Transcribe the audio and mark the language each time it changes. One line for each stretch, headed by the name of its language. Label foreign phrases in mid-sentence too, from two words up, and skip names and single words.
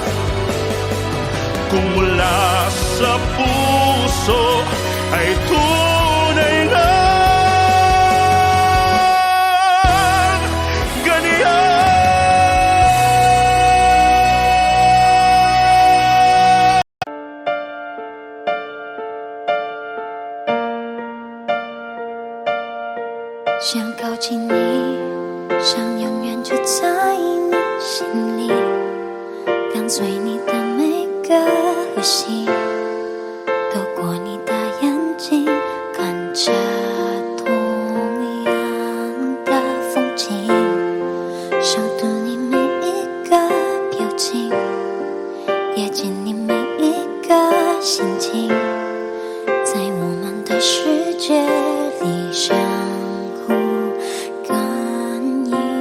Filipino: Kung mula sa puso ay tunay ngang ganyan.
Chinese: 想靠近你，想永远住在你心里，跟随你的每个呼吸，透过你的眼睛，看着同样的风景，熟读你每一个表情，也见你每一个心情，在我们的世界里相互感应，